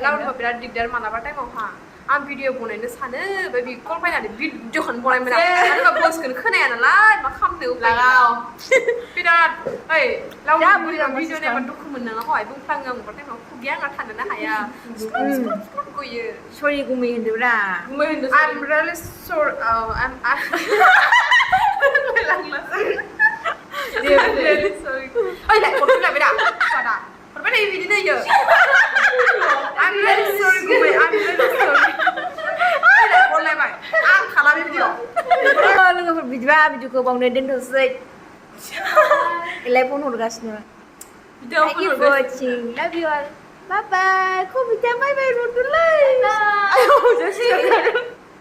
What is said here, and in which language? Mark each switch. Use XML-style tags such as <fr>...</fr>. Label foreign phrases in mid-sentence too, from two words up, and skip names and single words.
<brx>लावदुमा बिराद दिगदार मालाबा टाइमावहा आं भिडिअ बनायनो सानो ओमफ्राय बे कल फैनानै भिडिअखौनो बनायमोन आं मानो होनबा भइसखौनो खोनाया नालाय मा खालामनो लागाव बिराद ओइ लावदुमा भिडिअ नायबा दुखु मोनो हय बुंफ्लाङो आं बे टाइमाव खुगाया आंना थानोनो हाया गयो सरि गुमै होनदोब्रा गुमै होनदो</brx> <en>I'm really sorry I'm really sorry</en> <brx>ओइ लाय हरफिन लायबाय दा सादा हरबाय नै बिदिनो होयो</brx> <en>I'm really sorry</en> <brx>गुमै</brx> <en>I'm really sorry</en> <brx>ओइ लाय हरलायबाय आं खालामो भिडिअ लोगोफोर बिदिबा भिडिअखौ बावनो दोनथ'सै एलाय फन हरगासिनो</brx> <en>Thank you for watching. Love you all. Bye bye.</en> <id>Kok bisa</id> <en>bye bye</en> <id>dulu? Ayo,</id> <en>just</en>